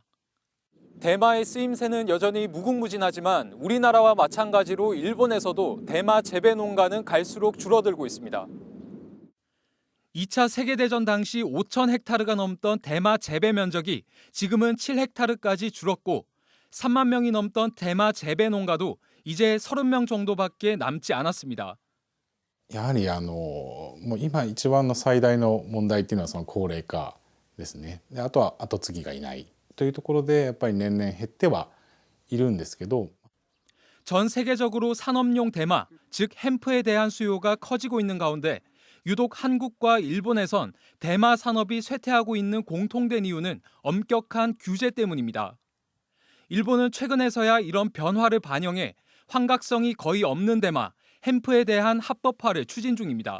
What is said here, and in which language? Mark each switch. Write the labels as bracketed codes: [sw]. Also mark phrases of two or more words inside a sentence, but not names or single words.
[ko] 대마의 쓰임새는 여전히 무궁무진하지만 우리나라와 마찬가지로 일본에서도 대마 재배 농가는 갈수록 줄어들고 있습니다. 2차 세계대전 당시 5천 헥타르가 넘던 대마 재배 면적이 지금은 7헥타르까지 줄었고 3만 명이 넘던 대마 재배 農家도 이제 30명 정도밖에 남지 않았습니다. [ja] やはりもう今一番の最大の問題っていうのはその高齢化ですね。であとは後継ぎがいないというところでやっぱり年々減ってはいるんですけど。 [ko] 전 세계적으로 산업용 대마, 즉 햄프에 대한 수요가 커지고 있는 가운데 유독 한국과 일본에선 대마 산업이 쇠퇴하고 있는 공통된 이유는 엄격한 규제 때문입니다. 일본은 최근에서야 이런 변화를 반영해 환각성이 거의 없는 대마, 햄프에 대한 합법화를 추진 중입니다.